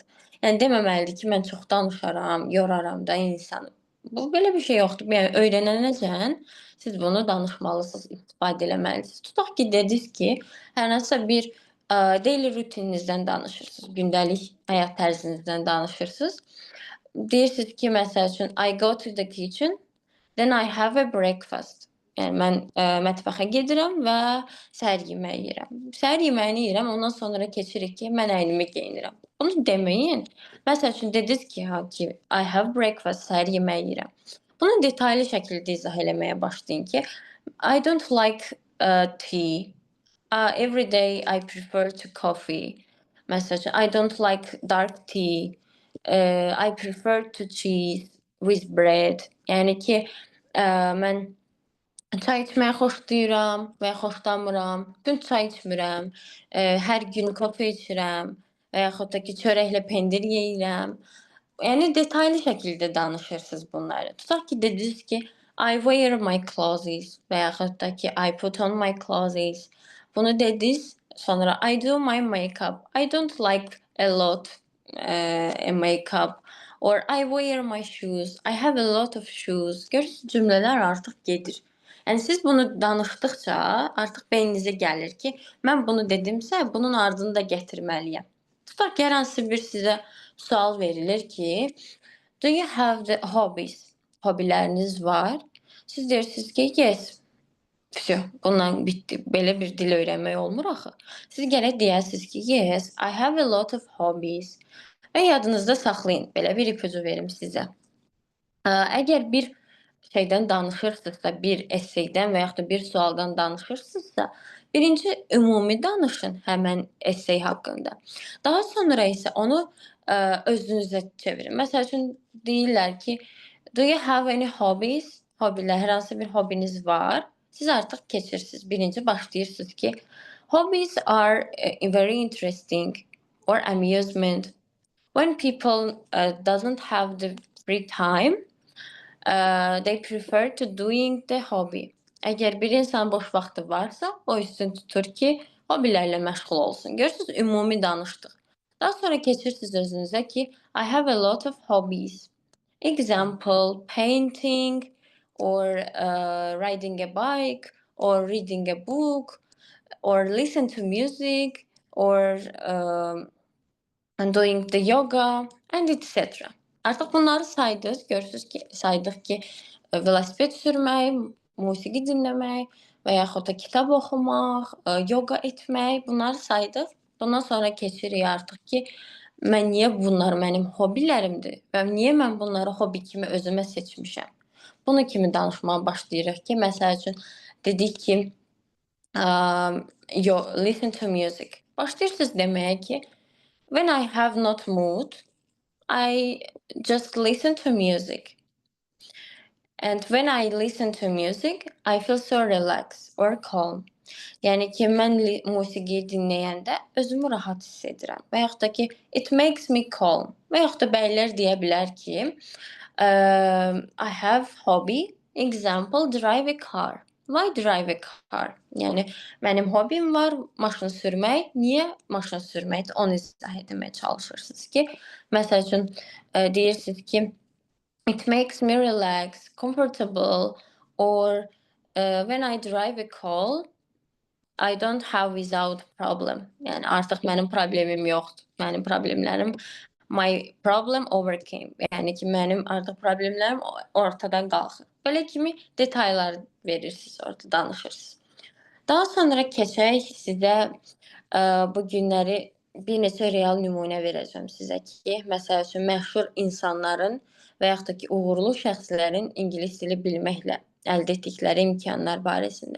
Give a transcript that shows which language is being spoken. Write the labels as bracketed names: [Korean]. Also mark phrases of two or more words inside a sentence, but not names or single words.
[Azerbaijani] Yəni deməməlidir ki, mən çox danışaram, yoraram da insanı. Bu belə bir şey yoxdur. Yəni öyrənənəcən siz bunu danışmalısınız, istifadə eləməlisiniz. Tutaq ki, dediniz ki, hər hansısa bir daily rutininizdən danışırsınız, gündəlik həyat tərzinizdən danışırsınız. Deyirsiniz ki, məsəl üçün, [English] I go to the kitchen, then I have a breakfast. [Azerbaijani] Yəni mən mətbəxə gedirəm və səhər yeməyi yeyirəm. Səhər yeməyini yeyirəm, ondan sonra keçirik ki, mən əynimi geyinirəm. Bunu deməyin. Məsəl üçün dediniz ki, [English] I have breakfast, [Azerbaijani] səhər yeməyi yeyirəm. Bunu detallı şəkildə izah eləməyə başlayın ki, [English] I don't like tea. Every day I prefer to coffee. [Azerbaijani] Məsəl üçün, [English] I don't like dark tea. I prefer to cheese with bread. [Azerbaijani] Yəni ki, mən çay içməyi xoşlayıram və ya xoşlamıram. Gün çay içmirəm. Hər gün kofe içirəm və yaxud da ki, çörəklə pendir yeyirəm. Yəni detallı şəkildə danışırsınız bunları. Tutaq ki, dediniz ki, [English] I wear my clothes [Azerbaijani] və yaxud da ki, [English] I put on my clothes. [Azerbaijani] Bunu dediniz, sonra [English] I do my makeup. I don't like a lot makeup. Or I wear my shoes. I have a lot of shoes. [Azerbaijani] Görürsünüz, cümlələr artıq gedir. Yəni siz bunu danışdıqca artıq beyninizə gəlir ki, mən bunu dedimsə, bunun ardını da gətirməliyəm. Tutaq ki, hər hansı bir sizə sual verilir ki, [English] do you have the hobbies? [Azerbaijani] Hobiləriniz var. Siz deyirsiniz ki, yes. Bununla bitdi. Belə bir dil öyrənmək olmur axı. Siz gərək deyəsiniz ki, [English] yes, I have a lot of hobbies. [Azerbaijani] Və yadınızda saxlayın. Belə bir ipucu verim sizə. Əgər bir şeydən danışırsınızsa, bir esseydən və yaxud da bir sualdan danışırsınızsa, birinci ümumi danışın həmən essey haqqında. Daha sonra isə onu özünüzə çevirin. Məsəl üçün deyirlər ki, [English] do you have any hobbies? [Azerbaijani] Hobilər, hər hansı bir hobiniz var? Siz artıq keçirsiniz. Birinci başlayırsınız ki, [English] hobbies are very interesting or amusement. When people doesn't have the free time, they prefer to doing the hobby. [Azerbaijani] Əgər bir insan boş vaxtı varsa, o üstün tutur ki, hobilərlə məşğul olsun. Görürsünüz, ümumi danışdıq. Daha sonra keçirsiniz özünüzə ki, [English] I have a lot of hobbies. Example, painting or riding a bike or reading a book or listen to music or doing the yoga and etc. [Azerbaijani] Artıq bunları saydıq, görürsüz ki, saydıq ki, velosiped sürmək, musiqi dinləmək və yaxud da kitab oxumaq, yoga etmək, bunları saydıq. Bundan sonra keçirik artıq ki, bunlar mənim hobbilərimdir və niyə mən bunları hobbi kimi özümə seçmişəm? Bunu kimi danışmağa başlayırıq ki, məsəl üçün dedik ki, [English] listen to music. [Azerbaijani] Başlayırsınız deməyə ki, [English] when I have not mood, I just listen to music. And when I listen to music, I feel so relaxed or calm. [Azerbaijani] Yəni ki, mən musiqi dinləyəndə özümü rahat hiss edirəm. Və yaxud da ki, [English] it makes me calm. [Azerbaijani] Və yaxud da bəylər deyə bilər ki, [English] I have hobby, example, drive a car. Why drive a car? [Azerbaijani] Yəni mənim hobbim var maşın sürmək. Niyə maşın sürməkdir? Onu izah etməyə çalışırsınız ki, məsəl üçün deyirsiniz ki, [English] it makes me relax, comfortable, or when I drive a car, I don't have without problem. [Azerbaijani] Yəni artıq mənim problemim yoxdur. Mənim problemlərim [English] my problem overcame. [Azerbaijani] Yəni ki, mənim artıq problemlərim ortadan qalxır. Belə kimi detallar verirsiniz, orada danışırsınız. Daha sonra keçək sizə bu günləri bir neçə real nümunə verəcəm sizə ki, məsəl üçün məşhur insanların və yaxud da ki, uğurlu şəxslərin ingilis dili bilməklə əldə etdikləri imkanlar barəsində.